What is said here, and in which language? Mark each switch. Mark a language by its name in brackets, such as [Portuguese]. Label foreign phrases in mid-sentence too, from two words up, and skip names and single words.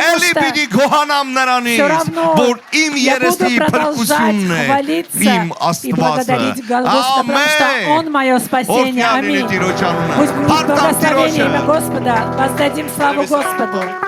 [Armenian] էլի [Russian] что [Armenian] պիտի գոհանամ [Russian] Все [Armenian] նրանից, [Russian] равно [Armenian] որ իմ [Russian] я буду [Armenian] երեսի [Russian] продолжать [Armenian] փրկությունն է, [Russian] хвалиться [Armenian] իմ [Russian] и [Armenian] Աստվածը, [Russian] благодарить Господа, потому что Он мое спасение. [Armenian] Аминь. [Russian] Пусть будет благословение имя Господа. Воздадим славу Господу.